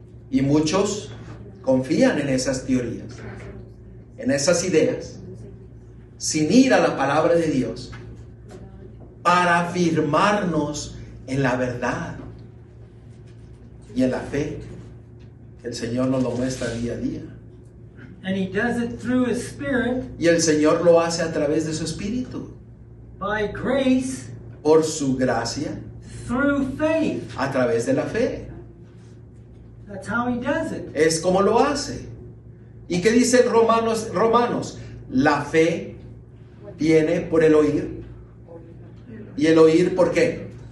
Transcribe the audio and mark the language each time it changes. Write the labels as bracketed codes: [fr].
[es] Y muchos confían en esas teorías, en esas ideas, sin ir a la palabra de Dios para afirmarnos en la verdad y en la fe. El Señor nos lo muestra día a día. [en] And he does it through his Spirit, [es] Y el Señor lo hace a través de su Espíritu, [en] by grace, [es] por su gracia, [en] through faith. [es] a través de la fe. [en] That's how he does it. [es] Es como lo hace. ¿Y qué dice Romanos? La fe viene por el oír. ¿Y el oír por qué?